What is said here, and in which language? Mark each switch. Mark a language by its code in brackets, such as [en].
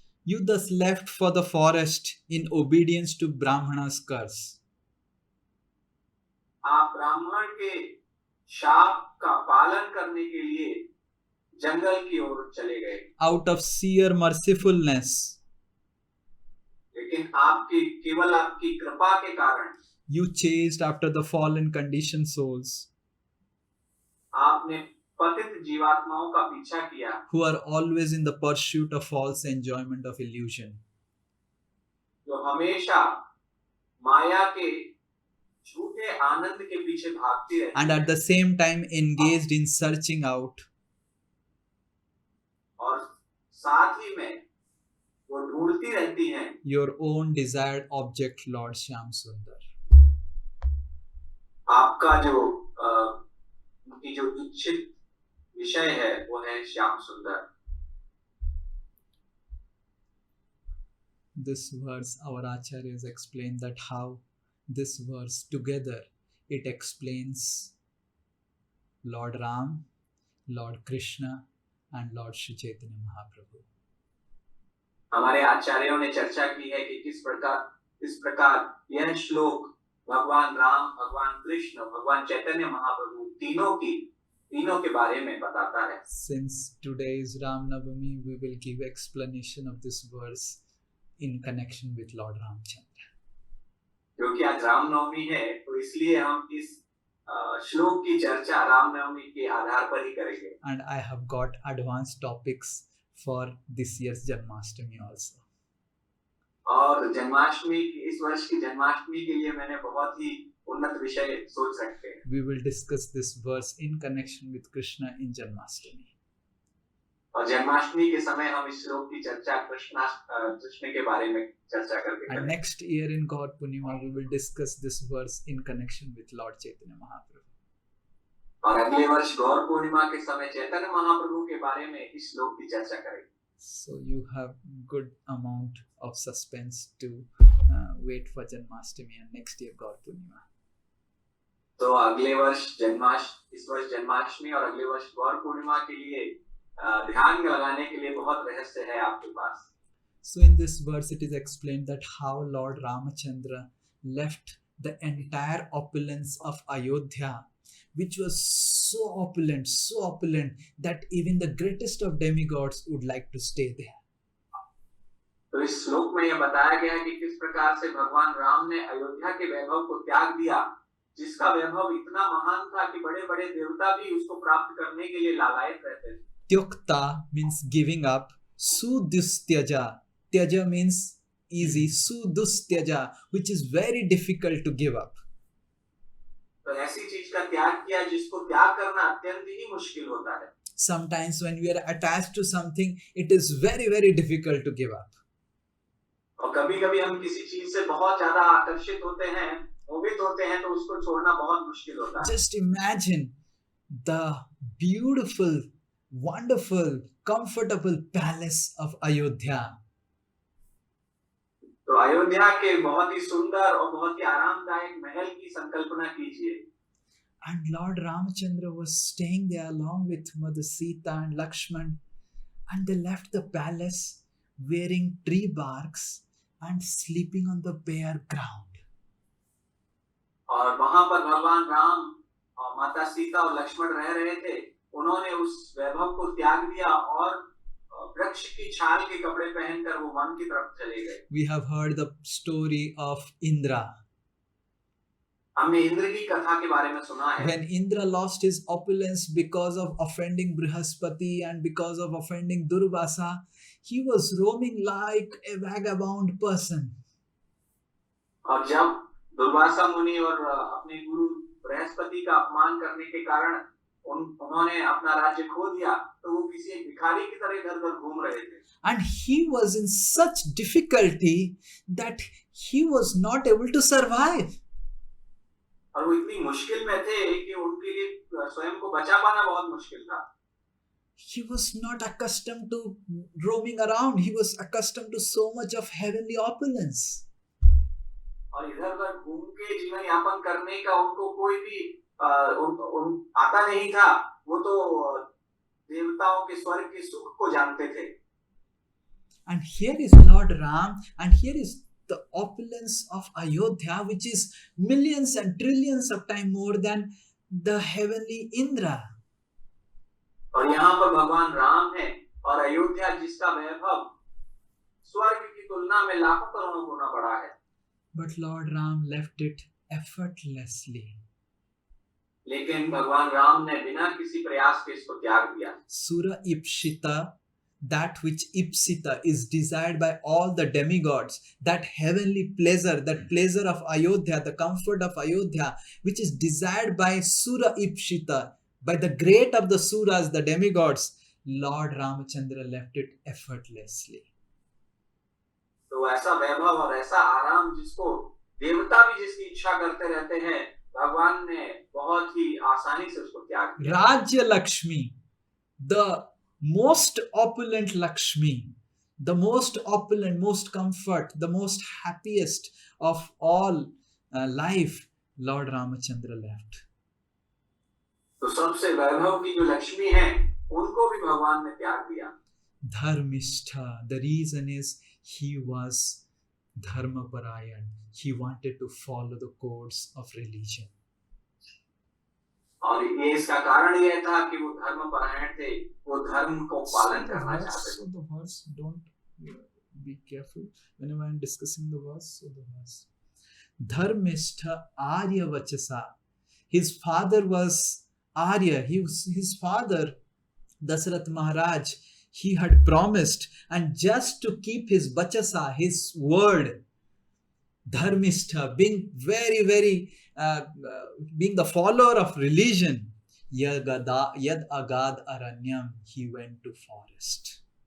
[en] you thus left for the forest in obedience to Brahmana's curse. [hi] आप ब्राह्मण के शाप का पालन करने के लिए जंगल की ओर चले गए. [en] Out of sheer mercifulness, [hi] लेकिन केवल आपकी कृपा के कारण [en] you chased after the fallen conditioned souls [hi] आपने पतित जीवात्माओं का पीछा किया, [en] who are always in the pursuit of false enjoyment of illusion. [hi] जो हमेशा माया के झूठे आनंद के पीछे भागती रहती [en] And at the same time engaged in searching out [hi] और साथ ही में वो ढूंढती रहती हैं [en] your own desired object, Lord Shyam Sundar. [hi] आपका जो उनकी जो इच्छित विषय है वो है श्याम सुंदर. [en] This verse, our acharyas explain that how this verse together, it explains Lord Ram, Lord Krishna and Lord Shri Chaitanya Mahaprabhu. [hi] हमारे आचार्यों ने चर्चा की है कि किस प्रकार यह श्लोक भगवान राम, भगवान कृष्ण, भगवान चैतन्य महाप्रभु तीनों के बारे में बताता है. [en] Since today is Ram Navami, we will give explanation of this verse in connection with Lord Ramchandra. [hi] क्योंकि आज रामनवमी है तो इसलिए हम इस श्लोक की चर्चा रामनवमी के आधार पर ही करेंगे. [en] And I have got advanced topics for this year's Janmashtami also. [hi] और जन्माष्टमी इस वर्ष की जन्माष्टमी के लिए मैंने बहुत ही उन्नत विषय सोच रखे हैं. [en] We will discuss this verse in connection with Krishna in Janmashtami. [hi] और जन्माष्टमी के समय हम इस श्लोक की चर्चा कृष्ण के बारे में चर्चा करके [en] And next year in God Purnima, we will discuss this verse in connection with Lord Chaitanya Mahaprabhu. [hi] और अगले वर्ष गौर पूर्णिमा के समय चैतन्य महाप्रभु के बारे में इस श्लोक की चर्चा करेंगे. [en] So you have good amount of suspense to wait for Janmashtami and next year God Purnima. [hi] तो अगले वर्ष इस वर्ष जन्माष्टमी और अगले वर्ष गौर पूर्णिमा के लिए ध्यान लगाने के लिए बहुत रहस्य है आपके पास. [en] So in this verse it is explained that how Lord Ramachandra left the entire opulence of Ayodhya, which was so opulent that even the greatest of demigods would like to stay there. [hi] तो इस श्लोक में यह बताया गया है कि किस प्रकार से भगवान राम ने अयोध्या के वैभव को त्याग दिया, जिसका वैभव इतना महान था कि बड़े बड़े देवता भी उसको प्राप्त करने के लिए लालायित रहते थे। [en] Tyokta means giving up. Sudustyaja. Tyaja means easy. Sudustyaja, which is very difficult to give up. [hi] तो ऐसी चीज का त्याग किया जिसको त्याग करना अत्यंत ही मुश्किल होता है। [en] Sometimes when we are attached to something, it is very, very difficult to give up. [hi] और कभी-कभी हम किसी चीज से बहुत ज्यादा आकर्षित होते हैं, मोहित होते हैं, तो उसको छोड़ना बहुत मुश्किल होता है। [en] Just imagine the beautiful, wonderful, comfortable palace of Ayodhya. [hi] तो अयोध्या के बहुत ही सुंदर और बहुत ही आरामदायक महल की संकल्पना कीजिए। [en] And Lord Ramachandra was staying there along with Mother Sita and Lakshman, and they left the palace wearing tree barks and sleeping on the bare ground. [hi] और वहां पर भगवान राम और माता सीता और लक्ष्मण रह रहे थे। उन्होंने उस वैभव को त्याग दिया और वृक्ष की छाल के कपड़े पहनकर वो वन की तरफ चले गए। [en] We have heard the story of Indra. [hi] हमने इंद्र की कथा के बारे में सुना है। [en] When Indra lost his opulence because of offending Brihaspati and because of offending Durvasa, he was roaming like a vagabond person. [hi] और जब दुर्वासा मुनि और अपने गुरु बृहस्पति का अपमान करने के कारण उन्होंने अपना राज्य खो दिया, तो वो किसी एक भिखारी की तरह इधर-उधर घूम रहे थे। [en] And he was in such difficulty that he was not able to survive. [hi] और वो इतनी मुश्किल में थे कि उनके लिए स्वयं को बचा पाना बहुत मुश्किल था। [en] He was not accustomed to roaming around. He was accustomed to so much of heavenly opulence. [hi] और इधर-उधर घूम के जीवन यापन करने का उनको कोई भी आता नहीं था। वो तो देवताओं के स्वर्ग के सुख को जानते थे। [en] And here is Lord Ram, and here is the opulence of Ayodhya, which is millions and trillions of times more than the heavenly Indra. [hi] और यहाँ पर भगवान राम है और अयोध्या जिसका वैभव स्वर्ग की तुलना में लाखों करोड़ों गुना बड़ा है। [en] But Lord Ram left it effortlessly. [hi] लेकिन भगवान राम ने बिना किसी प्रयास के इसको त्याग दिया। [en] Sura Ipshita, that which Ipsita is desired by all the demigods, that heavenly pleasure, that pleasure of Ayodhya, the comfort of Ayodhya, which is desired by Sura Ipshita, by the great of the Suras, the demigods, Lord Ramachandra left it effortlessly. [hi] तो ऐसा वैभव और ऐसा आराम जिसको देवता भी जिसकी इच्छा करते रहते हैं, भगवान ने बहुत ही आसानी से उसको त्याग दिया। [en] Rajya Lakshmi, the most opulent Lakshmi, the most opulent, most comfort, the most happiest of all life, Lord Ramachandra left. [hi] तो सबसे वैभव की जो लक्ष्मी है, उनको भी भगवान ने त्याग दिया। [en] Dharmishtha, the reason is he was dharmaparayan. He wanted to follow the codes of religion. [hi] और ये इसका कारण यह था कि वो धर्मपरायण थे, वो धर्म को पालन करना चाहते थे। [en] So the verse, don't be careful whenever I am discussing the verse. So the verse, [sa] Dharmishtha Arya Vachasa. [en] His father was Arya. His father Dasarath Maharaj. He had promised, and just to keep his Vachasa, his word, Dharmishtha, being very, very being the follower of religion, [sa] Yad Agad Aranyam, [en] he went to forest.